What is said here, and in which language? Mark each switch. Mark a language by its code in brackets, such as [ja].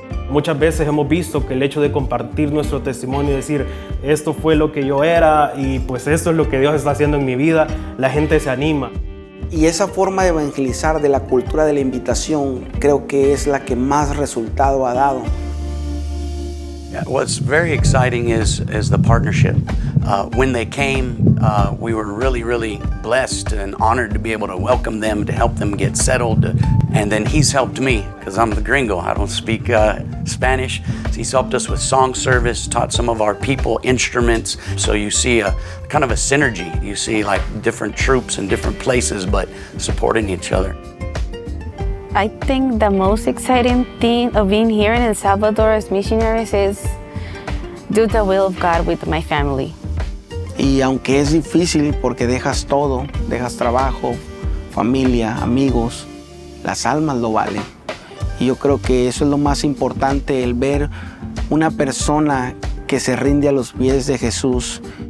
[es] Muchas veces hemos visto que el hecho de compartir nuestro testimonio y decir, esto fue lo que yo era y pues esto es lo que Dios está haciendo en mi vida, la gente se anima. Y esa forma de evangelizar de la cultura de la invitación creo que es la que más resultado ha dado. [en] What's very exciting is the partnership. When they came, we were really blessed and honored to be able to welcome them, to help them get settled. And then he's helped me, because I'm the gringo, I don't speak Spanish. So he's helped us with song service, taught some of our people instruments. So you see a kind of a synergy. You see like different troops in different places, but supporting each other. I think the most exciting thing of being here in El Salvador as missionaries is do the will of God with my family. [es] Y aunque es difícil porque dejas todo, dejas trabajo, familia, amigos, las almas lo valen. Y yo creo que eso es lo más importante, el ver una persona que se rinde a los pies de Jesús.